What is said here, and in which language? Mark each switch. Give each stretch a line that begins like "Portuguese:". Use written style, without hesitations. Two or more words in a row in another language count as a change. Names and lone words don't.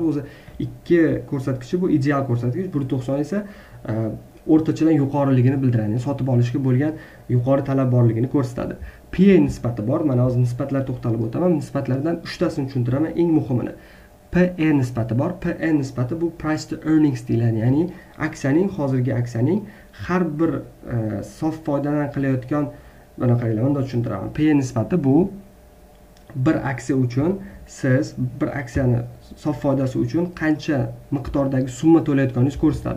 Uzbek: O'zi ikki ko'rsatkichi bu ideal ko'rsatkich. 1.90 esa o'rtachadan yuqoriligini bildiradi. Sotib olishga bo'lgan yuqori talab borligini ko'rsatadi. PE nisbati bor. Mana hozir nisbatlar to'xtalib o'taman. Nisbatlardan 3 tasini tushuntiraman, eng muhimini. PE nisbati bor. PE nisbati bu
English: price to earnings
Uzbek: deyiladi. Ya'ni hozirgi aksiyaning har bir sof foydadan qilayotgan, mana qaranglar, unda tushuntiraman. PE nisbati bu bir aksiya uchun siz bir aksiyani sof foydasi uchun qancha miqdordagi summa to'layotganingizni ko'rsatadi.